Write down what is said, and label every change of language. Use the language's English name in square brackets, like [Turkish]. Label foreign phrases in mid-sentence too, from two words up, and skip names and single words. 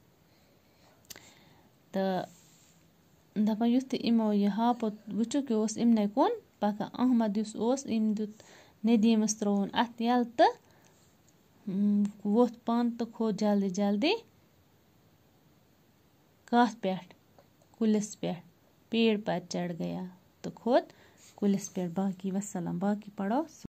[Kashmiri] تہٕ دپان یُتھُے یِمو یہِ ہاپُت وٕچھُکھ یہِ اوس یِمنٕے کُن پکان. احمد یُس اوس أمۍ دیُت ندیٖمس ترٛووُن اتھٕ یلہٕ تہٕ ووٚتھ پن تہٕ کھوٚت جلدی جلدی کتھ پٮ۪ٹھ کُلِس پٮ۪ٹھ. [Urdu] پیڑ پر چڑھ گیا [Kashmiri] تہٕ کھوٚت کُلِس پٮ۪ٹھ. باقی وسلام. [Urdu] باقی پڑھو.